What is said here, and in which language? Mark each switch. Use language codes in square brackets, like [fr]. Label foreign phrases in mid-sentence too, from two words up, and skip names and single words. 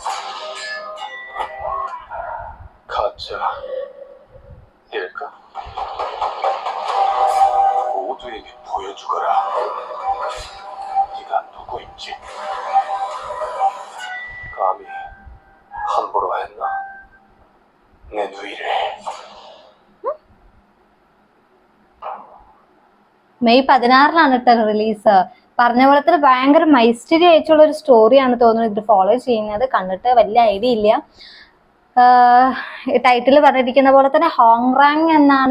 [ko] 가짜일까? 모두에게 보여주거라. 네가 누구인지. 감히 함부로 했나? 내 누이를. [ml] മെയ് 16 കേട്ടോ റിലീസ്. പറഞ്ഞ പോലെ തന്നെ ഭയങ്കര മൈസ്റ്ററി ആയിട്ടുള്ള ഒരു സ്റ്റോറിയാണ് തോന്നുന്നത് ഇത് ഫോളോ ചെയ്യുന്നത്. കണ്ടിട്ട് വലിയ ഐഡിയ ഇല്ല. ടൈറ്റിൽ പറഞ്ഞിരിക്കുന്ന പോലെ തന്നെ ഹോങ്റാങ് എന്നാണ്.